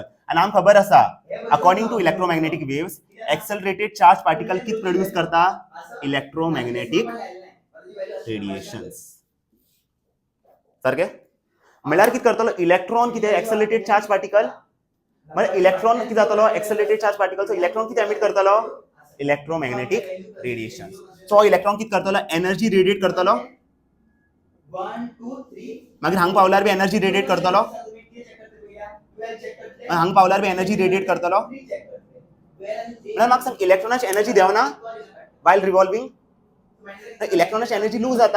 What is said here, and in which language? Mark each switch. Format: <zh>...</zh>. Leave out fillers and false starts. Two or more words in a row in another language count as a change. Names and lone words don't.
<kok>आनी आमकां खबर आसा,</kok> <en>according to electromagnetic waves, accelerated charge particle</en> <kok>कितें प्रोड्यूस करता,</kok> <en>electromagnetic radiations.</en> <kok>सारकें. म्हळ्यार कितें करतलो, इलेक्ट्रॉन कितें,</kok> <en>accelerated charge particle,</en> <kok>म्हणजे इलेक्ट्रॉन कितें जातलो,</kok> <en>accelerated charge particle. so electron</en> <kok>कितें एमिट करतलो,</kok> <en>electromagnetic radiation. so electron</en> <kok>कितें करतलो,</kok> <en>energy radiate</en> <kok>करतलो, मागीर हांगा पावल्यार बी</kok> <en>energy radiate</en> <kok>करतलो, हांगा पावल्यार बी</kok> <en>energy radiate</en> <kok>करतलो. म्हळ्यार म्हाका सांग, इलेक्ट्रॉनाची एनर्जी देवना</kok> <en>while revolving,</en> <kok>इलेक्ट्रॉनाची</kok> <en>energy lose</en> <kok>जाता.</kok>